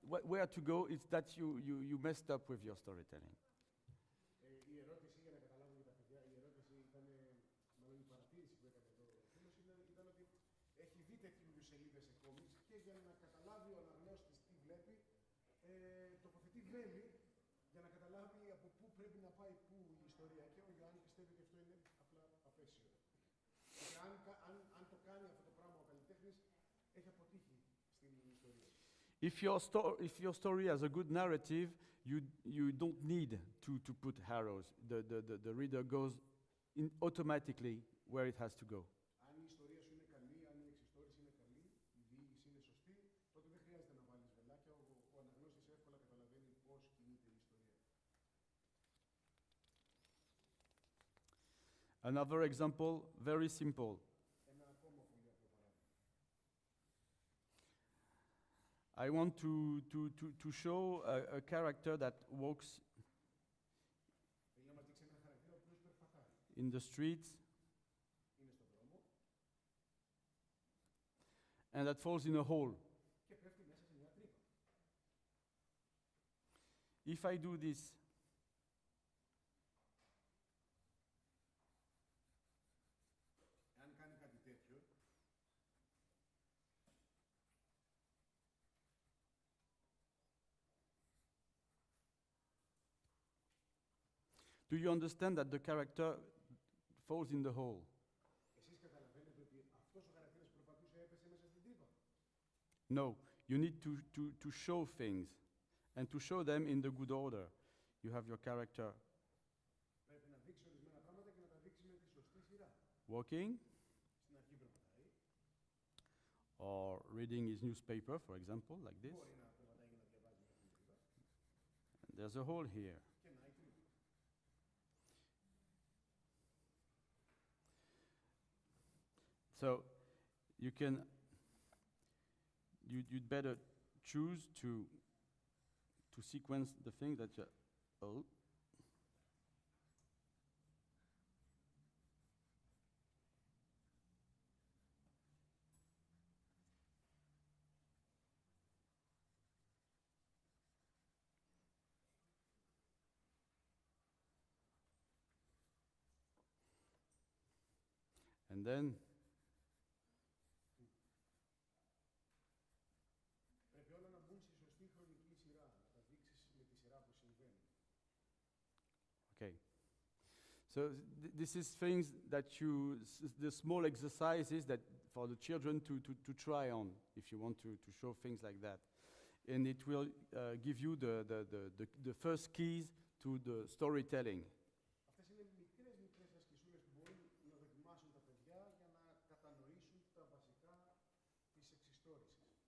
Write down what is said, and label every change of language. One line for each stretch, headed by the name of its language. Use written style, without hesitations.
English: where to go is that you messed up with your storytelling.
Greek: Η ερώτηση, για να καταλάβω για τα παιδιά, η ερώτηση ήταν, μάλλον η παρατήρηση που έκανε εδώ ο φίλος, ήταν ότι έχει δει τέτοιου είδους σελίδες σε κόμιξ και για να καταλάβει ο αναγνώστης τι βλέπει, τοποθετεί βέλη για να καταλάβει από πού πρέπει να πάει πού η ιστορία. Και ο Ιωάννη πιστεύει ότι αυτό είναι απλά απέσιο. Και αν το κάνει αυτό το πράγμα ο καλλιτέχνης, έχει αποτύχει στην ιστορία.
English: If your story has a good narrative, you don't need to put arrows. The reader goes automatically where it has to go.
Greek: Αν η ιστορία σου είναι καλή, αν η εξιστόρηση είναι καλή, η διήγηση είναι σωστή, τότε δεν χρειάζεται να βάλεις βελάκια. Ο αναγνώστης εύκολα καταλαβαίνει πώς κινείται η ιστορία.
English: Another example, very simple.
Greek: Ένα ακόμα πολύ απλό παράδειγμα.
English: I want to show a character that walks
Greek: Θέλει να μας δείξει ένα χαρακτήρα ο οποίος περπατάει.
English: in the streets
Greek: Είναι στον δρόμο
English: and that falls in a hole.
Greek: και πέφτει μέσα σε μια τρύπα.
English: If I do this,
Greek: Εάν κάνει κάτι τέτοιο,
English: do you understand that the character falls in the hole?
Greek: εσείς καταλαβαίνετε ότι αυτός ο χαρακτήρας που περπατούσε έπεσε μέσα στην τρύπα.
English: No, you need to show things and to show them in the good order. You have your character
Greek: Πρέπει να δείξει ορισμένα πράγματα και να τα δείξει με τη σωστή σειρά.
English: walking
Greek: Στην αρχή περπατάει,
English: or reading his newspaper, for example, like this.
Greek: μπορεί να περπατάει για να διαβάζει μια εφημερίδα
English: And there's a hole here.
Greek: και να έχει τρύπα.
English: So you can, you'd better choose to sequence the thing that you, oh, and then
Greek: Πρέπει όλα να μπουν στη σωστή χρονική σειρά, να τα δείξεις με τη σειρά που συμβαίνει.
English: okay. So this is things that the small exercises that for the children to try on if you want to show things like that. And it will give you the first keys to the storytelling.
Greek: Αυτές είναι μικρές ασκησούλες που μπορούν να δοκιμάσουν τα παιδιά για να κατανοήσουν τα βασικά της εξιστόρησης.